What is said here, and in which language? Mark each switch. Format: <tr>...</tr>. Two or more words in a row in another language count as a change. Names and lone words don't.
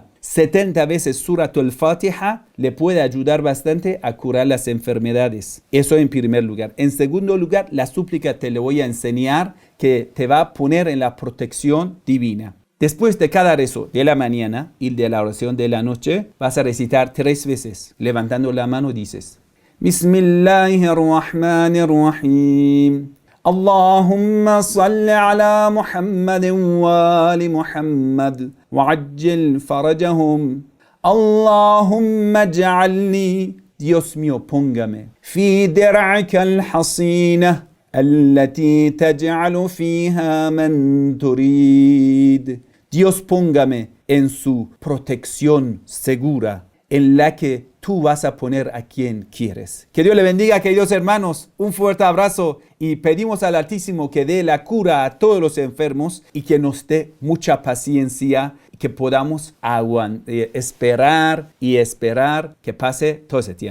<es>70 veces Suratul Fatiha le puede ayudar bastante a curar las enfermedades. Eso en primer lugar. En segundo lugar, la súplica te le voy a enseñar que te va a poner en la protección divina. Después de cada rezo de la mañana y de la oración de la noche, vas a recitar 3 veces. Levantando la mano dices:</es> <ar>بسم الله الرحمن الرحيم. اللهم صل على محمد وآل محمد وعجل فرجهم. اللهم اجعلني,</ar> <es>Dios mío, póngame,</es> <ar>في درعك الحصينة التي تجعل فيها من تريد.</ar> <es>Dios, póngame en su protección segura, en la que tú vas a poner a quien quieres. Que Dios le bendiga, queridos hermanos. Un fuerte abrazo y pedimos al Altísimo que dé la cura a todos los enfermos y que nos dé mucha paciencia y que podamos esperar que pase todo ese tiempo.</es>